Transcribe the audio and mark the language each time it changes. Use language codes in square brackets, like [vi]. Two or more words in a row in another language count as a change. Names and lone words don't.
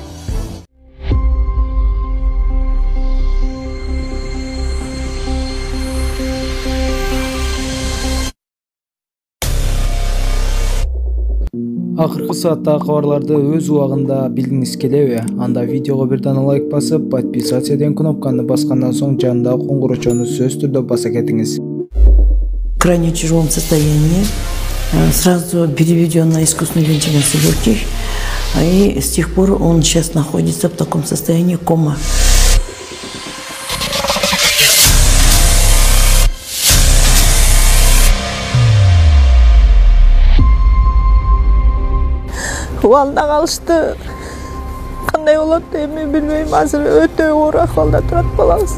[ky] Акыркы сааттагы кабарларды өз убагында билгиңиз келеби? Анда видеого бир дана лайк басып, подписаться деген кнопканы баскандан соң жанындагы коңгурочону сөзсүз түрдө баса кетиңиз. [ru] В крайне тяжелом состоянии, сразу переведен на искусственную вентиляцию легких, и с тех пор он сейчас находится в таком состоянии кома. [ky] Уалда калышты. Кандай болот эми билбейм. Азыр өтө оор акыбалда турат балабыз.